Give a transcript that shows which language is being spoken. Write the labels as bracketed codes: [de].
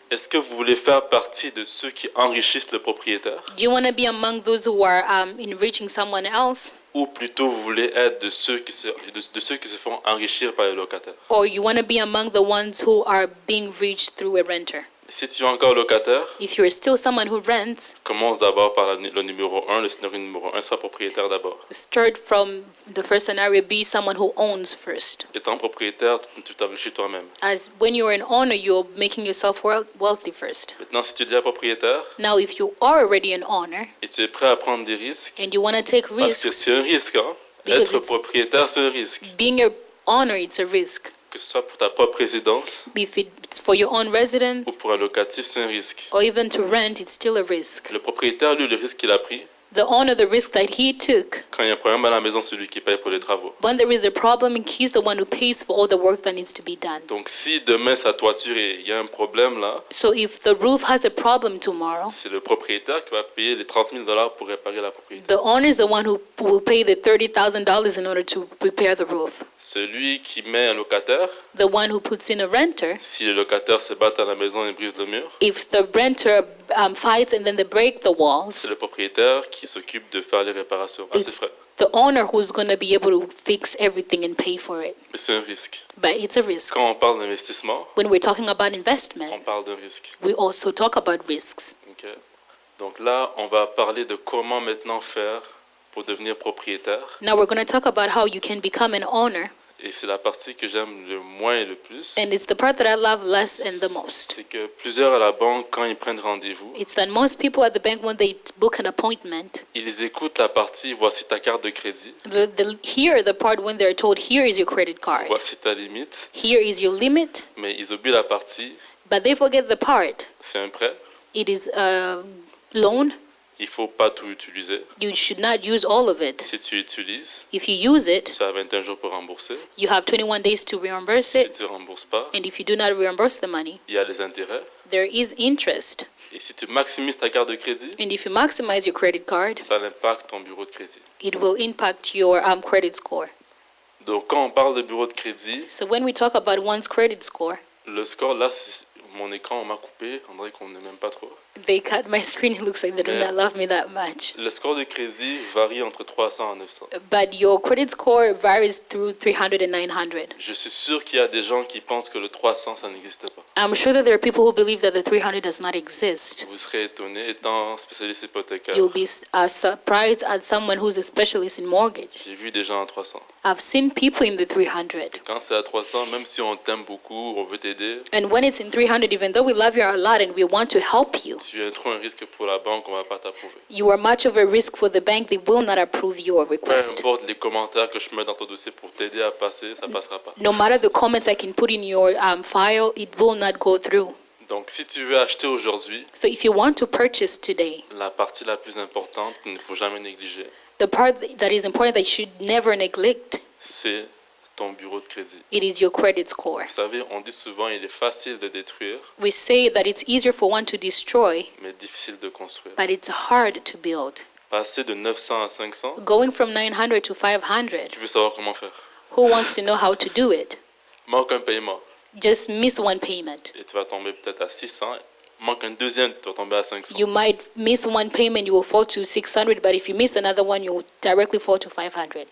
[fr] est-ce que vous voulez faire partie de ceux qui enrichissent le propriétaire [en] do you want to be among those who are enriching someone else? [fr] ou plutôt vous voulez être de ceux qui se font enrichir par les locataires? [en] Or you want to be among the ones who are being reached through a renter? [fr] Si tu es encore locataire, [en] If you're still someone who rents, [fr] commence d'abord par le numéro 1, le scénario numéro 1, sois propriétaire d'abord. [en] start from the first scenario, be someone who owns first. [fr] Étant propriétaire, tu t'enrichis toi-même. [en] As when you're an owner, you're making yourself wealthy first. [fr] Maintenant, si tu es déjà propriétaire [en] Now, if you are already an owner [fr] et tu es prêt à prendre des risques, [en] and you want to take [fr] parce que [en] risks, [fr] c'est un risque, hein? [en] Because [fr] Être [en] it's- [fr] propriétaire, c'est un risque. [en] being an owner, it's a risk. [fr] Que ce soit pour ta propre résidence [en] If it's for your own residence [fr] ou pour un locatif, c'est un risque. [en] or even to rent, it's still a risk. [fr] Le propriétaire, lui, le risque qu'il a pris, [en] The owner, the risk that he took, [fr] quand il y a un problème à la maison, c'est lui qui paye pour les travaux. [en] when there is a problem, he's the one who pays for all the work that needs to be done. [fr] Donc, si demain sa toiture, il y a un problème là, [en] So if the roof has a problem tomorrow, [fr] c'est le propriétaire qui va payer les 30 000 $ pour réparer la propriété. [en] the owner is the one who will pay the $30,000 in order to repair the roof. [fr] Celui qui met un locataire, [en] The one who puts in a renter, [fr] si le locataire se bat à la maison et brise le mur, [en] if the renter fights and then they break the walls, [fr] c'est le propriétaire qui s'occupe de faire les réparations à ses [en] It's- [fr] frais. [en] the owner who's going to be able to fix everything and pay for it. [fr] Mais c'est un risque. [en] But it's a risk. [fr] Quand on parle d'investissement, [en] When we're talking about [fr] on [en] investment, [fr] parle d'un risque. [en] we also talk about risks. Ok. [fr] Donc là, on va parler de comment maintenant faire pour devenir propriétaire. [en] Now we're going to talk about how you can become an owner, [fr] Et c'est la partie que j'aime le moins et le plus. [en] and it's the part that I love less and the most. [fr] C'est que plusieurs à la banque, quand ils prennent rendez-vous, [en] It's that most people at the bank, when they book an appointment, [fr] ils écoutent la partie voici ta carte de crédit, [en] they hear the part when they're told, here is your credit card, [fr] voici ta limite, [en] here is your limit, [fr] mais ils oublient la partie [en] but they forget the part. [fr] c'est un prêt, [en] It is a loan. [fr] il faut pas tout utiliser. [en] You should not use all of it. [fr] Si tu utilises, [en] If you use it, [fr] tu as 21 jours pour rembourser. [en] you have 21 days to reimburse [fr] Si [en] it, [fr] tu ne rembourses pas, [en] and if you do not reimburse the money, [fr] il y a les intérêts. [en] there is interest. [fr] Et si tu maximises ta carte de crédit, [en] And if you maximize your credit card, [fr] ça impacte ton bureau de crédit. [en] it will impact your credit score. [fr] Donc quand on parle de bureau de crédit, [en] So when we talk about one's credit score, [fr] le score là, mon écran on m'a coupé, on dirait qu'on ne m'aime pas trop. [en] they cut my screen. It looks like they do Yeah. not love me that much. [fr] Le score de crédit varie entre 300 et 900. [en] But your credit score varies through 300 and 900. [fr] Je suis sûr qu'il y a des gens qui pensent que le 300 ça n'existe pas. [en] I'm sure that there are people who believe that the 300 does not exist. [fr] Vous serez étonné étant spécialiste hypothécaire. [en] You'll be surprised at someone who's a specialist in mortgage. [fr] J'ai vu des gens à 300. [en] I've seen people in the 300. [fr] Quand c'est à 300, même si on t'aime beaucoup, on veut t'aider, [en] And when it's in 300, even though we love you a lot and we want to help you, [fr] tu es trop un risque pour la banque, on va pas t'approuver. [en] you are much of a risk for the bank. They will not approve your [fr] Peu [en] request. [fr] importe les commentaires que je mets dans ton dossier pour t'aider à passer, ça passera pas. [en] No matter the comments I can put in your file, it will not go through. [fr] Donc si tu veux acheter aujourd'hui, [en] So if you want to purchase today, [fr] la partie la plus importante qu'il ne faut jamais négliger, [en] the part that is important that you should never neglect, [fr] c'est ton bureau de crédit. [en] it is your credit score. [fr] Vous savez, on dit souvent il est facile de détruire, [en] We say that it's easier for one to destroy, [fr] mais difficile de construire. [en] but it's hard to build. [fr] Passer de 900 à 500, [en] Going from 900 to 500, [fr] qui veut savoir comment faire? [en] who wants to know how to do it? [fr] Manque un paiement [en] Just miss one payment. [fr] et tu vas tomber peut-être à 600, manque un deuxième, tu vas tomber à 500. [en] You might miss one payment, you will fall to 600, but if you miss another one, you will directly fall to 500.